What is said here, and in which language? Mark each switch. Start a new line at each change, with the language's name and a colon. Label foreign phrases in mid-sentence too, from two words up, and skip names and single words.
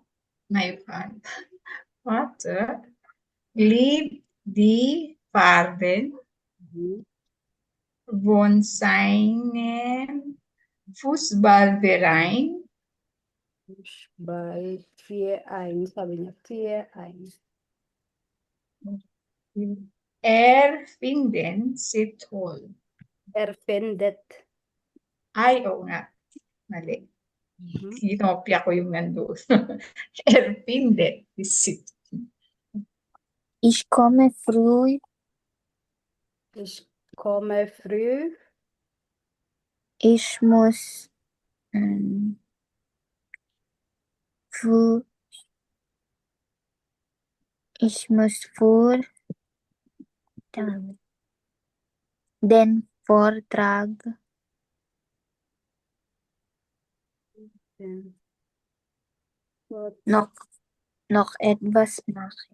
German: mein Vater liebt die Farben von seinem Fußballverein. Fußball 4-1,
Filipino: sabi niya, 4-1.
German: Finden sie toll. Erfindet.
Filipino: Ay, oo nga. Mali. Kinopya ko yung nandun.
German: Findet sie. Ich komme früh. Ich komme früh. Ich muss für den Vortrag noch Noch etwas machen.